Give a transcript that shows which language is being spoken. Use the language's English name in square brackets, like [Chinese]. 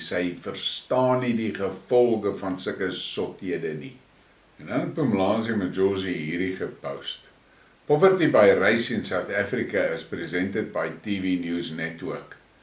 [Afrikaans] Sy verstaan nie die gevolge van sulke sothede nie. En dan het Pumlazi met Josie hierdie gepost. [English] Poverty by race in South Africa is presented by TV News Network.